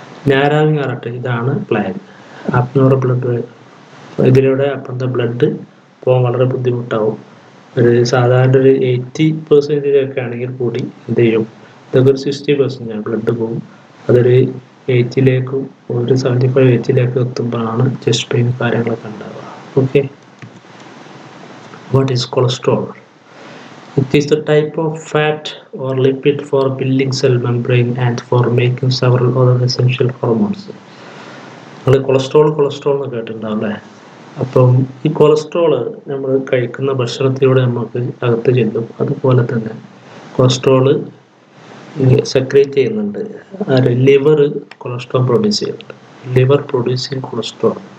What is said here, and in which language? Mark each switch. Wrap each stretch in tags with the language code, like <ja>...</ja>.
<ml>നാരോവിങ് artery, ഇതാണ് plague. Abnormal blood ഇതിലൂടെ അപ്പുറത്തെ ബ്ലഡ് പോകാൻ വളരെ ബുദ്ധിമുട്ടാവും. ഒരു സാധാരണ ഒരു 80% ഒക്കെ ആണെങ്കിൽ കൂടി എന്ത് ചെയ്യും, ഇതൊക്കെ ഒരു 60% ബ്ലഡ് പോകും. അതൊരു 80-ലേക്കും ഒരു 75-80-ലേക്ക് എത്തുമ്പോഴാണ് ചെസ്റ്റ് പെയിൻ കാര്യങ്ങളൊക്കെ ഉണ്ടാവുക.</ml> <en>Okay, what is cholesterol? It is the type of fat or lipid for building cell membrane and for making several other essential hormones.</en> <ml>നമ്മൾ കൊളസ്ട്രോൾ എന്ന് കേട്ടിട്ടുണ്ടാവും അല്ലേ. അപ്പം ഈ കൊളസ്ട്രോള് നമ്മൾ കഴിക്കുന്ന ഭക്ഷണത്തിലൂടെ നമുക്ക് അകത്ത് ചെല്ലും. അതുപോലെ തന്നെ കൊളസ്ട്രോള് സെക്രീറ്റ് ചെയ്യുന്നുണ്ട്. ലിവർ കൊളസ്ട്രോൾ പ്രൊഡ്യൂസ് ചെയ്യുന്നുണ്ട്.</ml> <en>Liver producing cholesterol.</en>